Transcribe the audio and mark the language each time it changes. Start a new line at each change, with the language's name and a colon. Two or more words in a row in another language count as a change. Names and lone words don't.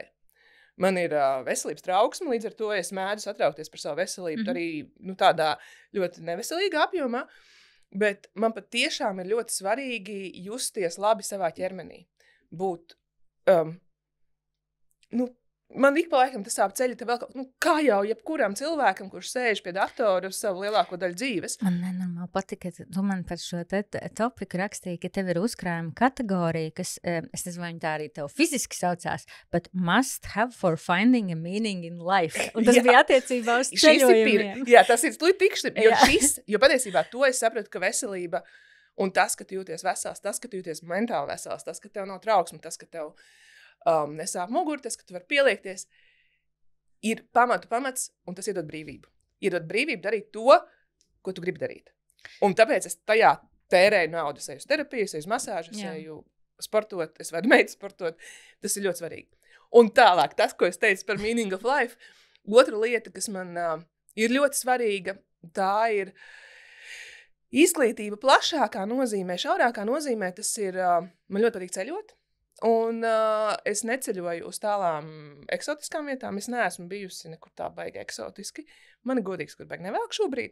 Latvian: Man ir veselības trauksme, līdz ar to es mēdzu satraukties par savu veselību, arī tādā ļoti neveselīgā apjomā, bet man pat tiešām ir ļoti svarīgi justies labi savā ķermenī. Būt Man ik pa laikam tas sāp ceļi, te vēl kaut, kā jau jebkuram cilvēkam, kurš sēž pie datora uz savu lielāko daļu dzīves. Man nenormāli patika, ka tu man par šo topiku rakstīji, ka tev ir uzkrājuma kategorija, kas, es nezinu, vai viņi tā arī tev fiziski saucās,
English: but must have for finding a meaning in life.
Latvian: Un tas bija attiecībā uz ceļojumiem. Jā, tas ir tūlīt tikšķi, jo patiesībā to es sapratu, ka veselība un tas, ka tu jūties vesels, tas, ka tu jūties mentāli vesels, tas, ka tev nav trauksme, tas, ka tev nesāp muguri, tas, ka tu vari pieliekties, ir pamats, un tas iedod brīvību. Iedod brīvību darīt to, ko tu gribi darīt. Un tāpēc es tajā tērēju naudu, es eju uz terapiju, es eju uz masāžu, es eju sportot, es vedu meitu sportot. Tas ir ļoti svarīgi. Un tālāk, tas, ko es teicu par
English: meaning of life,
Latvian: otra lieta, kas man ir ļoti svarīga, tā ir izglītība plašākā nozīmē, šaurākā nozīmē, tas ir, man ļoti patīk ceļot. Un es neceļoju uz tālām eksotiskām vietām. Es neesmu bijusi nekur tā baigi eksotiski. Man ir godīgs, kur baigi nevēlk šobrīd.